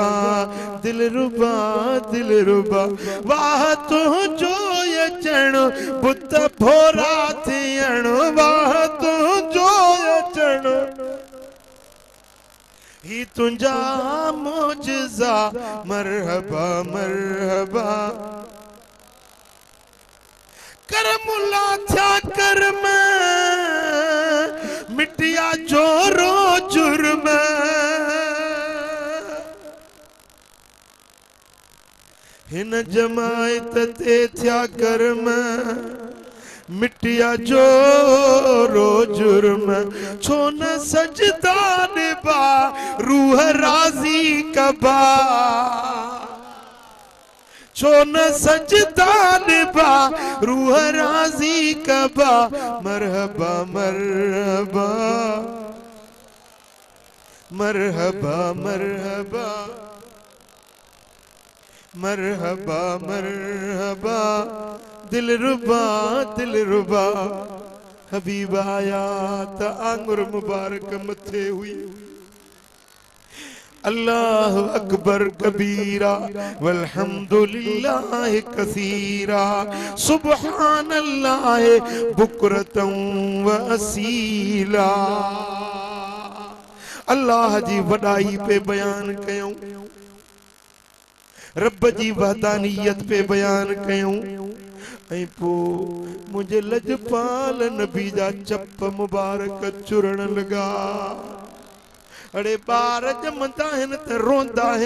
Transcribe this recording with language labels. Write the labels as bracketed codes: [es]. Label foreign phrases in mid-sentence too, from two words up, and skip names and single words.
[sd] दिलरुबा दिलरुबा वाह तू जो अचण बुत भोरा थियण। वाह तू जो अचण ही तुंजा मोजज़ा। मरहबा मरहबा करमुला थया करम मिटिया जोरो जुर्म। हिन जमायत ते थया करम मिटिया जोरो जुर्म। छो न सजदा निभा रूह राज़ी कबा। छो न सजदा निभा रूह राज़ी कबा। मरहबा मरहबा मरहबा मरहबा मरहबा मरहबा। दिलरुबा दिलरुबा हबीब आया त आंगुर मुबारक मथे हुई। [ar] الله أكبر كبيرا والحمد لله كثيرا. سبحان الله بكرة وأصيلا. [sd] अल्लाह जी वडाई पे बयान कयूं, रब जी वहदानियत पे बयान कयूं। ऐं पो मुझे लजपाल नबी जा चप मुबारक चुरण लगा। अड़े बार जमंदा हिन त रोंदा हिन।